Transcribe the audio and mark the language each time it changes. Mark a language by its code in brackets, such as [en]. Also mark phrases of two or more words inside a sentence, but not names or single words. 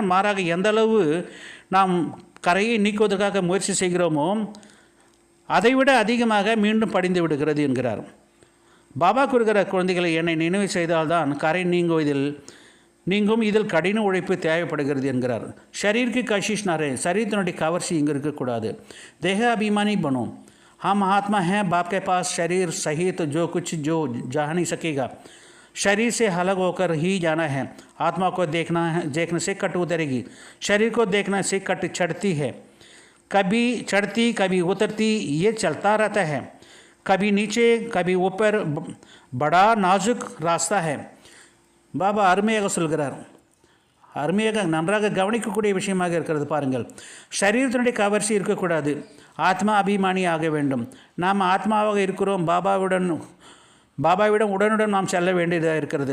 [ta] மாறாக எந்த அளவு நாம் கரையை நீக்குவதற்காக முயற்சி செய்கிறோமோ அதைவிட அதிகமாக மீண்டும் படிந்து விடுகிறது என்கிறார். பாபா கூறுகிற குழந்தைகளை என்னை நினைவு செய்தால்தான் கரை நீங்கும். இதில் கடின உழைப்பு தேவைப்படுகிறது என்கிறார். [hi] शरीर की कशिश ना रहे, [ta] शरीरத்தினுடைய கவர்ச்சி இங்கு இருக்கக்கூடாது. [hi] देह अभिमानी बनो. हम आत्मा हैं, बाप के पास शरीर सहित जो कुछ जो जा नहीं सकेगा. शरीर से अलग होकर ही जाना है. आत्मा को देखने से कट उतरेगी. शरीर को देखने से कट चढ़ती है, कभी चढ़ती कभी उतरती, ये चलता रहता है. कभी नीचे कभी ऊपर, बड़ा नाजुक रास्ता है. [ta] பாபா அருமையாக சொல்கிறார். அருமையாக நன்றாக கவனிக்கக்கூடிய விஷயமாக இருக்கிறது. பாருங்கள், சரீரத்தினுடைய கவர்ச்சி இருக்கக்கூடாது, ஆத்மா அபிமானி ஆக வேண்டும். நாம் ஆத்மாவாக இருக்கிறோம். பாபாவிடம் உடனுடன் நாம் செல்ல வேண்டியதாக இருக்கிறது.